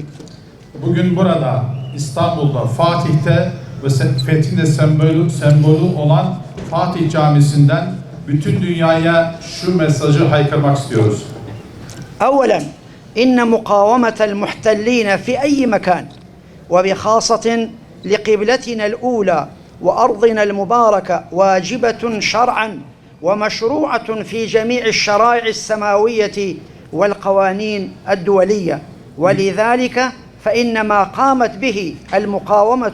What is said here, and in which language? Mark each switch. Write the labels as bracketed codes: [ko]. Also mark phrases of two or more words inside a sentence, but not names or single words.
[tr] Bugün burada İstanbul'da Fatih'te ve Fethin de sembolü olan Fatih Camisi'nden bütün dünyaya şu mesajı haykırmak istiyoruz. [ar] أولا إن مقاومة المحتلين في أي مكان وبخاصة لقبلتنا الأولى وأرضنا المباركة واجبة شرعا ومشروعة في جميع الشرائع السماوية والقوانين الدولية، ولذلك فإن ما قامت به المقاومة